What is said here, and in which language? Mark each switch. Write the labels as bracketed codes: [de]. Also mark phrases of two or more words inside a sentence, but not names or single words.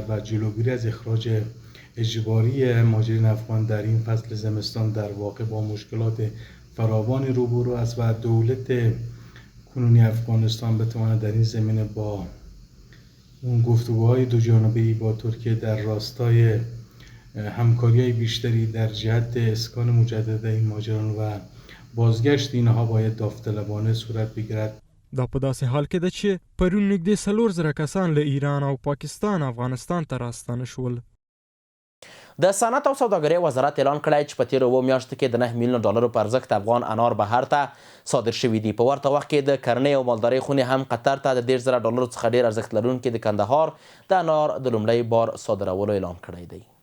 [fa] و جلوگیری از اخراج اجباری مهاجرین افغان در این فصل زمستان در واقع با مشکلات فراوانی روبرو است و دولت کنونی افغانستان بتواند در این زمینه با اون گفتگوهای دو جانبه‌ای با ترکیه در راستای همکاری بیشتری در جهت اسکان مجدد این مهاجران و بازگشت اینها باید داوطلبانه صورت بگیرد. [ps] دا په داسې حال کې ده چې پرون نږدې 4,000 کسان له ایران او پاکستان افغانستان ته راستانه شول. د صنعت او سوداګرۍ وزارت اعلان کړی چې په تیرو 2 میاشتو کې د 9 میلیون ډالرو په ارزښت افغان انار بهر ته صادر شوي دي. په ورته وخت کې د کرنې او مالدارۍ خونې هم قطر ته د 10,000 ډالرو څخه ډیر ارزښت لرونکي د کندهار د انار د لومړی بار صادرولو اعلان کړی دی.